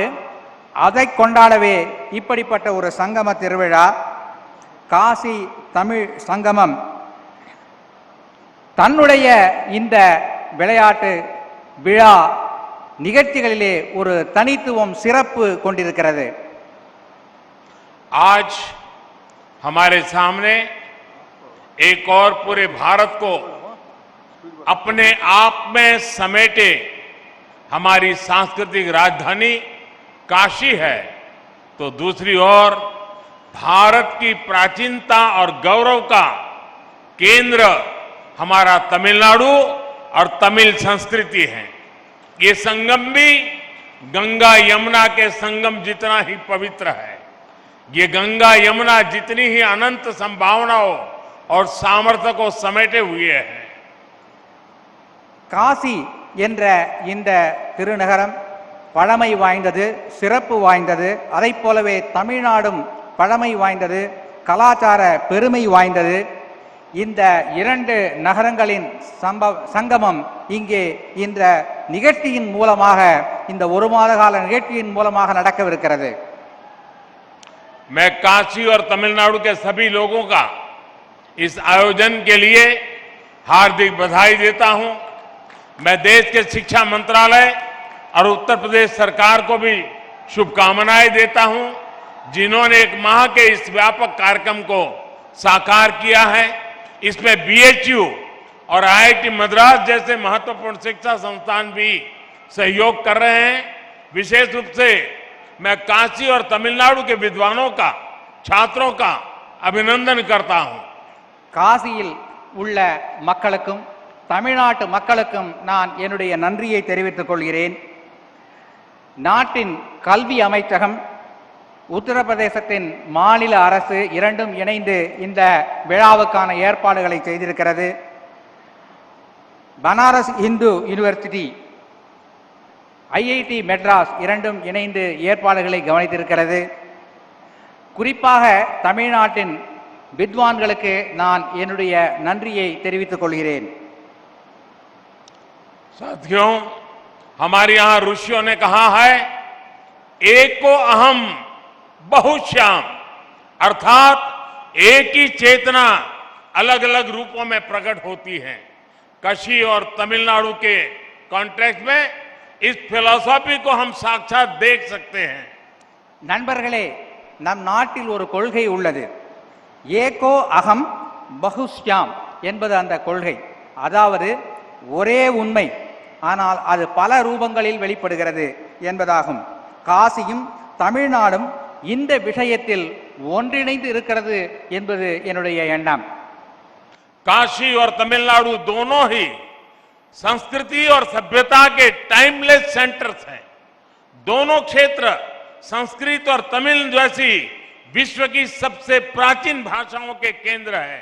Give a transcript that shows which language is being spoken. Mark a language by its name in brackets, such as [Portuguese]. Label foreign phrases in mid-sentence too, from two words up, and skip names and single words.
[Tamil] அதை கொண்டாடவே இப்படிப்பட்ட ஒரு சங்கம திருவிழா காசி தமிழ் சங்கமம் தன்னுடைய இந்த விளையாட்டு விழா நிகழ்ச்சிகளிலே ஒரு தனித்துவம், சிறப்பு கொண்டிருக்கிறது. [Hindi] आज हमारे सामने एक और पूरे भारत को अपने आप में समेटे हमारी सांस्कृतिक राजधानी काशी है, तो दूसरी ओर भारत की प्राचीनता और गौरव का केंद्र हमारा तमिलनाडु और तमिल संस्कृति है। ये संगम भी गंगा यमुना के संगम जितना ही पवित्र है। ये गंगा यमुना जितनी ही अनंत संभावनाओं और सामर्थ्य को समेटे हुए है। [Tamil] காசி என்ற இந்த திருநகரம் பழமை வாய்ந்தது, சிறப்பு வாய்ந்தது. அதைப் போலவே தமிழ்நாடும் பழமை வாய்ந்தது, கலாச்சார பெருமை வாய்ந்தது. இந்த இரண்டு நகரங்களின் சங்கமம் இங்கே இந்த நிகழ்ச்சியின் மூலமாக, இந்த ஒரு மாத கால நிகழ்ச்சியின் மூலமாக நடக்கவிருக்கிறது. [Hindi] मैं काशी और तमिलनाडु के सभी लोगों का इस आयोजन के लिए हार्दिक बधाई देता हूं। मैं देश के शिक्षा मंत्रालय और उत्तर प्रदेश सरकार को भी शुभकामनाएं देता हूं, जिन्होंने एक माह के इस व्यापक कार्यक्रम को साकार किया है। इसमें बीएचयू और आईआईटी मद्रास जैसे महत्वपूर्ण शिक्षा संस्थान भी सहयोग कर रहे हैं। विशेष रूप से मैं काशी और तमिलनाडु के विद्वानों का, छात्रों का अभिनंदन करता हूं। [Tamil] காசியில் உள்ள மக்களுக்கும் தமிழ்நாட்டு மக்களுக்கும் நான் என்னுடைய நன்றியை தெரிவித்துக் கொள்கிறேன். நாட்டின் கல்வி அமைச்சகம் உத்தரப்பிரதேசத்தின் மாநில அரசு இரண்டும் இணைந்து இந்த விழாவுக்கான ஏற்பாடுகளை செய்திருக்கிறது. பனாரஸ் இந்து யூனிவர்சிட்டி, ஐஐடி மெட்ராஸ் இரண்டும் இணைந்து ஏற்பாடுகளை கவனித்திருக்கிறது. குறிப்பாக தமிழ்நாட்டின் வித்வான்களுக்கு நான் என்னுடைய நன்றியை தெரிவித்துக் கொள்கிறேன். [Hindi] साथियों, हमारे यहाँ ऋषियों ने कहा है, [Sanskrit] एको अहम बहुश्याम, [Hindi] अर्थात एक ही चेतना अलग अलग रूपों में प्रकट होती है. काशी और तमिलनाडु के कॉन्टेक्स्ट में इस फिलॉसफी को हम साक्षात देख सकते हैं. [Tamil] நண்பர்களே, நம் நாட்டில் ஒரு கொள்கை உள்ளது. [Sanskrit] एको अहम् बहुस्याम् [Tamil] என்பது அந்த கொள்கை. அதாவது ஒரே உண்மை, ஆனால் அது பல ரூபங்களில் வெளிப்படுகிறது என்பதாகும். காசியும் தமிழ்நாடும் இந்த விஷயத்தில் ஒன்றிணைந்து இருக்கிறது என்பது என்னுடைய எண்ணம். [Hindi] काशी और तमिलनाडु दोनों ही संस्कृति और सभ्यता के [English] timeless centers [Hindi] हैं. दोनों क्षेत्र संस्कृत और तमिल जैसी विश्व की सबसे प्राचीन भाषाओं के केंद्र है.